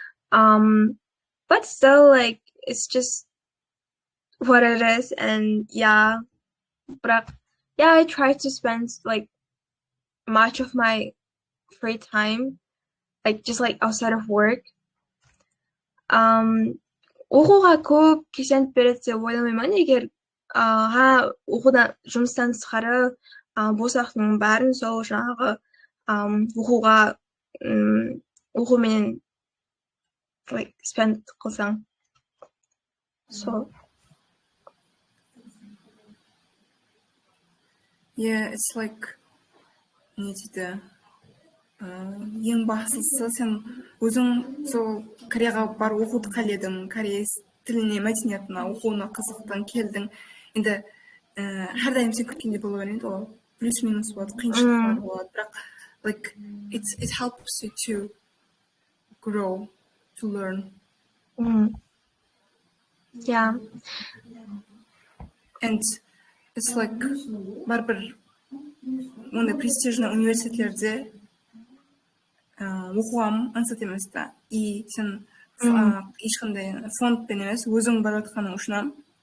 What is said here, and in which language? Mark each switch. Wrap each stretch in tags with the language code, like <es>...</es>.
<en>But still like it's just what it is, and but I try to spend like much of my free time like just like outside of work.</en> <kk>Оқуға көп кешеніп береді деп ойламаймын. Егер оқудан жұмыстан тысқары бос уақытыңның бәрін сол жаңағы оқуға оқумен like spend қылсаң.</kk> <en>So</en> <kk>yeah, it's like не дейді ең бастысы сен өзің сол Кореяға барып оқуды қаладың, Корея тіліне, мәдениетіне, оқуына қызықтың, келдің. Енді әрдайым сен күткендей бола бермейді ол. Плюс-минус болады, қиыншылықтар болады, бірақ like it helps you to grow, to learn.</kk> <en>Yeah.</en> <kk>And it's like барбір ондай престижный университеттерде оқуға ансат емес та. И сен ешқандай фондпен емес, өзің барып жатқаның үшін.</kk>